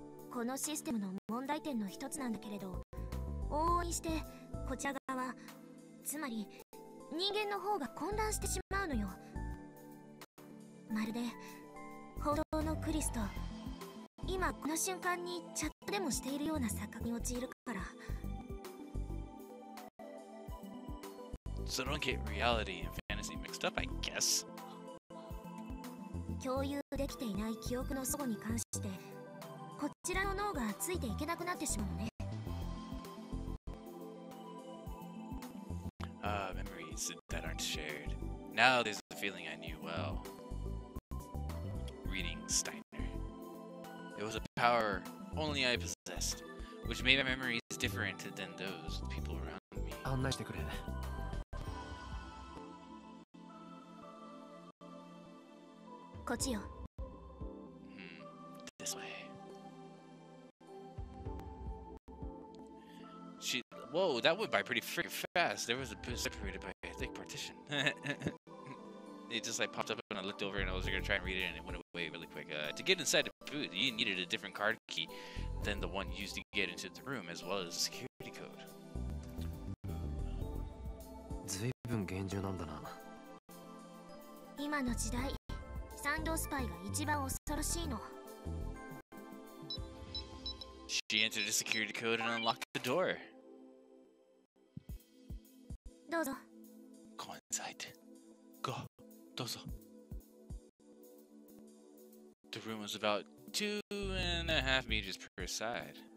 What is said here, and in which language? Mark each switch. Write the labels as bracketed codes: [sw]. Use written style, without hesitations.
[ja] このシステムの問題点の一つなんだけれど、往々にしてこちら側、つまり人間の方が混乱してしまうのよ。まるで本当のクリスと今この瞬間にチャットでもしているような錯覚に陥るから。 [en] So don't get reality and fantasy mixed up, I guess. [ja] 共有できていない記憶の齟齬に関してこちらの脳がついていけなくなってしまうのね。 [en] Memories that aren't shared. Now there's a feeling I knew well. Reading Steiner. It was a power only I possessed, which made my memories different than those of people around me. [ja] 案内してくれ。こっちよ。 [en] This way. Whoa, that went by pretty freaking fast. There was a bit separated by a thick partition. It just like popped up and I looked over and I was gonna try and read it and it went away really quick. To get inside the booth, you needed a different card key than the one used to get into the room, as well as a security code. [ja] ずいぶん厳重なんだな。今の時代、サンドスパイが一番恐ろしいの。 [en] She entered the security code and unlocked the door. [ja] どうぞ。 [en] Go inside. Go. [ja] どうぞ. [en] The room was about 2.5 meters per side.